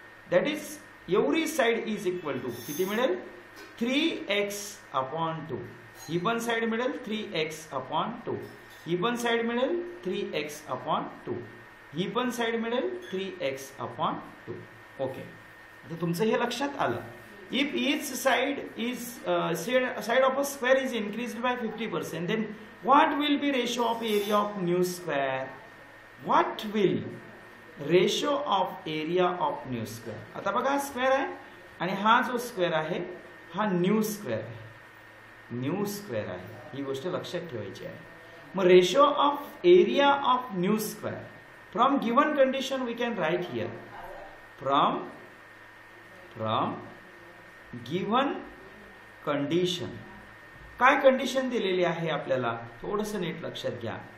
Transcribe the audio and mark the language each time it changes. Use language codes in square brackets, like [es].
[en] that is every side is equal to [mr] किती मिळेल [en] 3x upon 2. [mr] ही पण साइड मिळेल 3x अपॉन 2. ही पण साइड मिळेल 3x अपॉन 2. ही पण साइड मिळेल 3x अपॉन 2. ओके, तर तुमचं हे लक्षात आलं. [en] If each side is side of a square is increased by 50%, then what will be ratio of area of new square? What will ratio of area of new square? [mr] आता बघा square आहे आणि हा जो स्क्वेअर आहे हा new square आहे, new square आहे. ही गोष्ट लक्षात ठेवायची आहे. मग [en] Ratio of area of new square from given condition we can write here. From given condition, [mr] काय कंडिशन दिलेली आहे आपल्याला थोडंसं नीट लक्षात घ्या.